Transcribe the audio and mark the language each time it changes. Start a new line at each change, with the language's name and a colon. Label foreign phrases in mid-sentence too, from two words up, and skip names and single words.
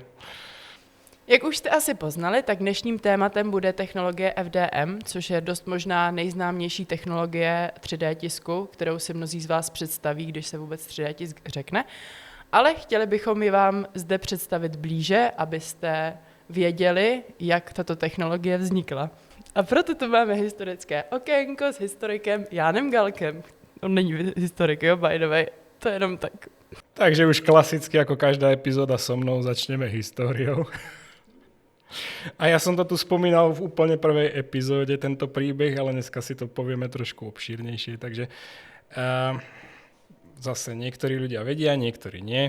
Czech: Jak už jste asi poznali, tak dnešním tématem bude technologie FDM, což je dost možná nejznámější technologie 3D tisku, kterou si mnozí z vás představí, když se vůbec 3D tisk řekne. Ale chtěli bychom ji vám zde představit blíže, abyste věděli, jak tato technologie vznikla. A proto tu máme historické okénko s historikem Jánem Galkem. On není historik, jo,
English: by the way.
Czech: To je jenom tak.
Slovak: Takže už klasicky, ako každá epizóda so mnou, začneme históriou. A ja som to tu spomínal v úplne prvej epizóde, tento príbeh, ale dneska si to povieme trošku obšírnejšie. Takže zase niektorí ľudia vedia, niektorí nie.